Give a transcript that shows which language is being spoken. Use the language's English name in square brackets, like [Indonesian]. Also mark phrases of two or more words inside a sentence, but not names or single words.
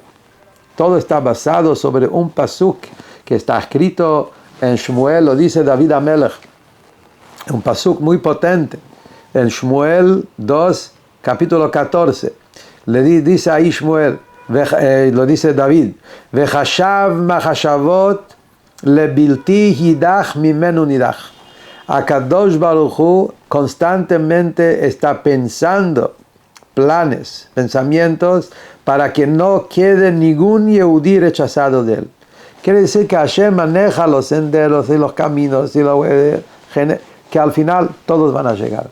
[Spanish] Todo está basado sobre un pasuk que está escrito en Shmuel, lo dice David Amelech. Un pasuk muy potente. En Shmuel 2, capítulo 14. Le dice ahí Shmuel, lo dice David, [Hebrew] וחשב מחשבות לבלתי ידח ממנו נדח. הקדוש ברוך הוא [Spanish] constantemente está pensando planes, pensamientos, para que no quede ningún Yehudí rechazado de él. Quiere decir que Hashem maneja los senderos y los caminos y que al final todos van a llegar.